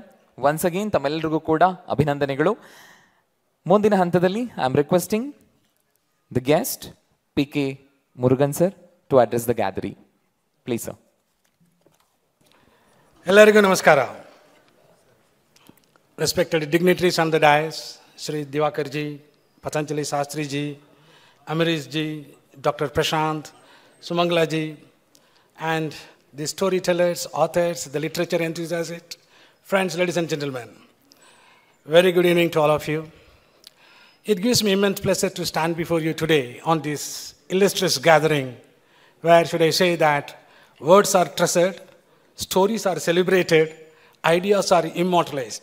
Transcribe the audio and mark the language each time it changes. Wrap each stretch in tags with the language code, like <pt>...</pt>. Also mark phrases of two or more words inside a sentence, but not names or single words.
<en>once again</en> <kn>ತಮ್ಮೆಲ್ಲರಿಗೂ ಕೂಡ ಅಭಿನಂದನೆಗಳು. ಮುಂದಿನ ಹಂತದಲ್ಲಿ</kn> <en>I am requesting the guest PK Murugan sir to address the gathering. please sir.</en> <kn>ಎಲ್ಲರಿಗೂ ನಮಸ್ಕಾರ.</kn> <en>Respected dignitaries on the dais, Shri Divakar ji, Patanjali Shastri ji, Amrish ji, Dr. Prashant, Sumangala ji, and the storytellers, authors, the literature enthusiasts, friends, ladies and gentlemen. Very good evening to all of you. It gives me immense pleasure to stand before you today on this illustrious gathering, where should I say that words are treasured, stories are celebrated, ideas are immortalized.</en>